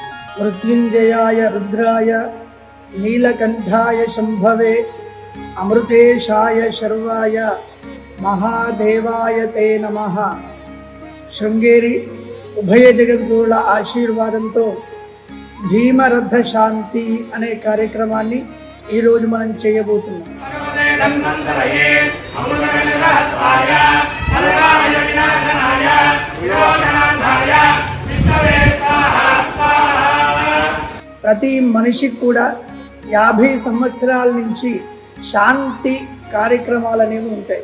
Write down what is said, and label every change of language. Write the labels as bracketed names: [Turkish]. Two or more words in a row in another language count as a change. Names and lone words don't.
[Sanskrit] मृत्युंजयाय रुद्राय नीलकंठाय शंभवे अमृतेशाय शर्वाय महादेवाय ते नमः। [Telugu] శృంగేరి ఉభయ జగద్గురుల ఆశీర్వాదంతో భీమరథ శాంతి అనే కార్యక్రమాన్ని ఈ రోజు మనం చేయబోతున్నాం. ప్రతి మనిషికి కూడా 50 సంవత్సరాల నుంచి శాంతి కార్యక్రమాలు అనేవి ఉంటాయి.